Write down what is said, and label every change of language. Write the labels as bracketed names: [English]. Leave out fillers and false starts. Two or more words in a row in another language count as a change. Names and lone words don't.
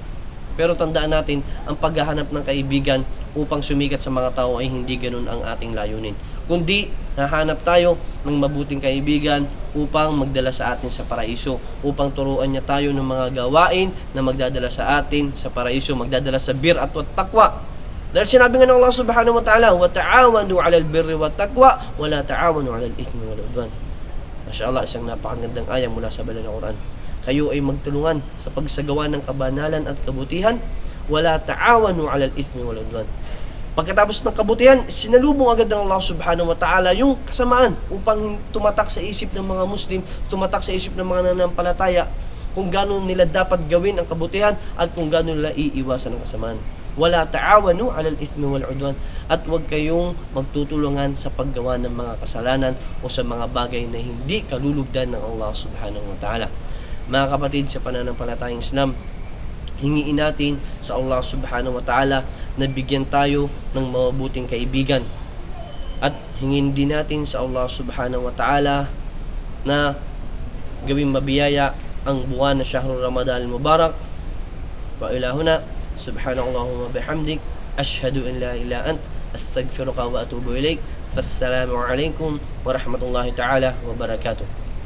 [Filipino] Pero tandaan natin, ang paghahanap ng kaibigan upang sumikat sa mga tao ay hindi ganun ang ating layunin. Kundi, hahanap tayo ng mabuting kaibigan upang magdala sa atin sa paraiso, upang turuan niya tayo ng mga gawain na magdadala sa atin sa paraiso, magdadala sa bir at taqwa. Dahil sinabi nga ng [Arabic] الله سبحانه وتعالى وتعاونوا على البر والتقوى ولا تعاونوا على الإثم والعدوان. [Filipino] Masyaallah, isang napakagandang ayah mula sa banal na Quran. Kayo ay magtulungan sa pagsagawa ng kabanalan at kabutihan, [Arabic] ولا تعاونوا على الإثم والعدوان. [Filipino] Pagkatapos ng kabutihan, sinalubong agad ng Allah [Arabic] سبحانه وتعالى [Filipino] yung kasamaan upang tumatak sa isip ng mga Muslim, tumatak sa isip ng mga nananampalataya kung gaano nila dapat gawin ang kabutihan at kung gaano nila iiwasan ang kasamaan. [Arabic] ولا تعاونوا على الإثم والعدوان, [Filipino] at huwag kayong magtutulungan sa paggawa ng mga kasalanan o sa mga bagay na hindi kalulugdan ng Allah [Arabic] سبحانه وتعالى. [Filipino] Mga kapatid sa pananampalatayang Islam, hingiin natin sa Allah [Arabic] سبحانه وتعالى [Filipino] na bigyan tayo ng mabuting kaibigan, at hingin din natin sa Allah [Arabic] سبحانه وتعالى [Filipino] na gawing mabiyaya ang buwan na [Arabic] شهر رمضان المبارك. وإلهنا سبحانك اللهم وبحمدك أشهد أن لا إله أنت أستغفرك وأتوب إليك. فالسلام عليكم ورحمة الله تعالى وبركاته.